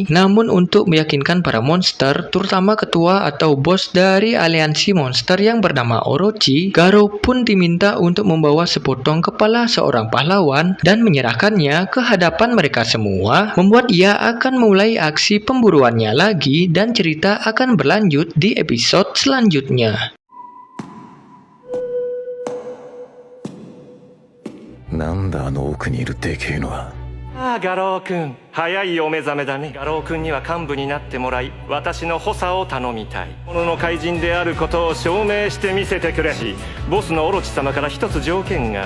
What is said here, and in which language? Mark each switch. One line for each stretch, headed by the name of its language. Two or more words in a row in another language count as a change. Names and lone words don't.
Indonesian: Namun untuk meyakinkan para monster, terutama ketua atau bos dari aliansi monster yang bernama Orochi, Garou pun diminta untuk membawa sepotong kepala seorang pahlawan dan menyerahkannya ke hadapan mereka semua, membuat ia akan memulai aksi pemburuannya lagi dan cerita akan berlanjut di episode selanjutnya.
Japanese: なんだあの奥にいるでけえのは。ああ、画廊君、早いお目覚めだね。画廊君には幹部になってもらい、私の補佐を頼みたい。物の怪人であることを証明してみせてくれし、ボスのオロチ様から一つ条件が。